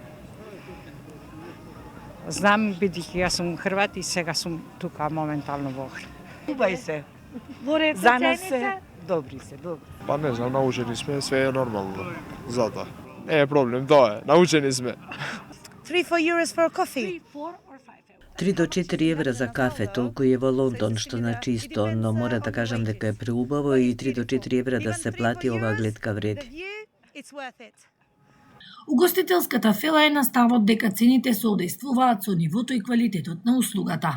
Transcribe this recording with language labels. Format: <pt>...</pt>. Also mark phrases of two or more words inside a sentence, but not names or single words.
<mk>Знам, бидејќи јас сум Хрват и сега сум тука моментално во Охрид. Убави се. За нас се добри се, добри. Па не знам, научени сме, све е нормално. Затоа. Не е проблем, тоа е. Научени сме.</mk> <en>3-4 euros for coffee.</en> <mk>3 до 4 евра за кафе, толку е во Лондон, што значи исто, но мора да кажам дека е преубаво и 3 до 4 евра да се плати оваа гледка вреди. Угостителската фела е на ставот дека цените се одејствуваат со нивото и квалитетот на услугата.</mk>